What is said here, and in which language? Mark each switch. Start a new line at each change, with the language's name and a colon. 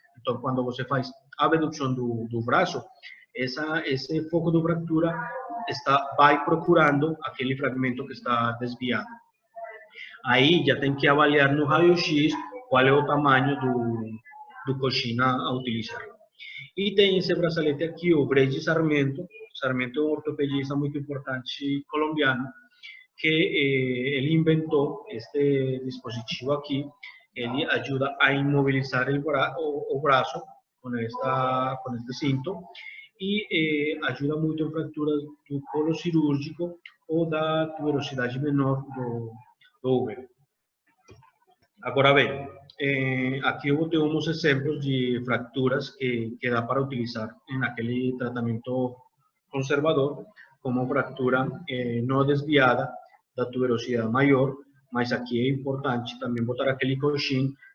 Portuguese: Então, quando você faz a abdução do braço, esse foco de fratura vai procurando aquele fragmento que está desviado. Aí já tem que avaliar no raio-x qual é o tamanho do coxinho a utilizar. E tem esse bracelete aqui, o Brady Sarmento. Sarmento é um ortopedista muito importante colombiano,
Spanish: que él inventó este dispositivo aquí. Él ayuda a inmovilizar el brazo con este cinto y ayuda
Portuguese: muito
Spanish: en fracturas
Portuguese: do colo cirúrgico ou da tuberosidade menor do úmero. Agora bem, aqui eu botei uns exemplos de fracturas que dá para utilizar naquele tratamento conservador, como fractura não desviada da tuberosidade maior, mas aqui é importante também botar aquele coxim